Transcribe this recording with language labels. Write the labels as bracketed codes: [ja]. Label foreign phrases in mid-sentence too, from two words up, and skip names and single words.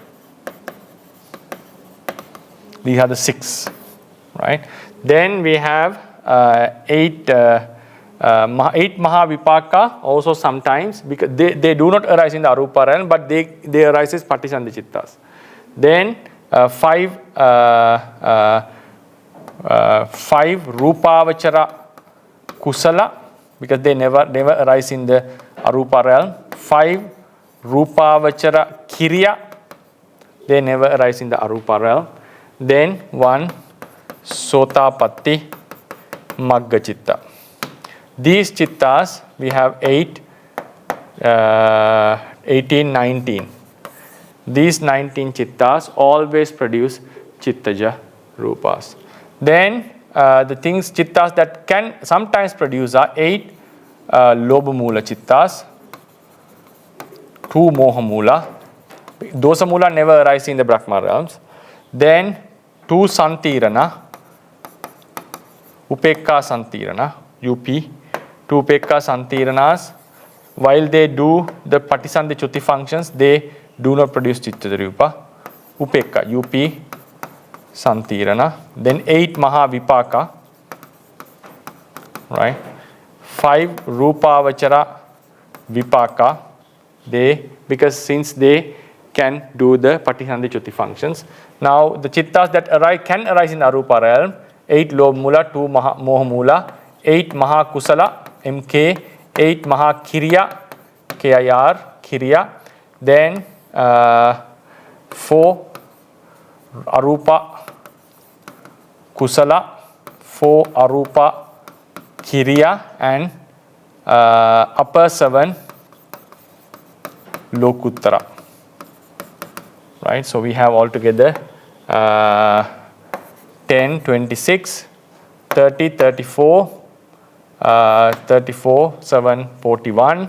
[en] These are the 6, right? Then we have 8 Mahāvipāka also sometimes, because they do not arise in the arupa realm, but they arise as [pi] patisandhi chittas. [en] Then 5 [pi] rūpāvachara kusala, [en] because they never arise in the arupa realm. 5 [pi] rūpāvachara kirya, [en] they never arise in the arupa realm. Then 1 [pi] sotapatti magga chitta. [en] These chittas, we have 8, 18, 19. These 19 chittas always produce [pi] Chittaja Rūpas. [en] Then the chittas that can sometimes produce are 8 [pi] lobhamula chittas, [en] 2 mohamula. Dosamula never arise in the Brahma realms. Then 2 santirana, [pi] upekka santirana, [en] UP. 2 [pi] upekka santiranas, [en] while they do the [pi] patisandhi chuti functions, [en] they do not produce [pi] Chittaja Rūpa. Upekka, UP santirana. [en] Then [pi] 8 Mahāvipāka, [en] right? 5 [pi] Rūpāvachara Vipāka, [en] because since they can do the [pi] patisandhi chuti [en] functions. Now the chittas that can arise in the arupa realm, 8 lobhamula, 2 mohamula, 8 Mahakusala, MK, 8 Mahakirya, KIR, Kirya, then 4 [pi] Arupa Kusala, [en] 4 [pi] Arupa Kirya, [en] and upper 7 Lokuttara. Right, so we have altogether 10, 26, 30, 34, 34, 7, 41.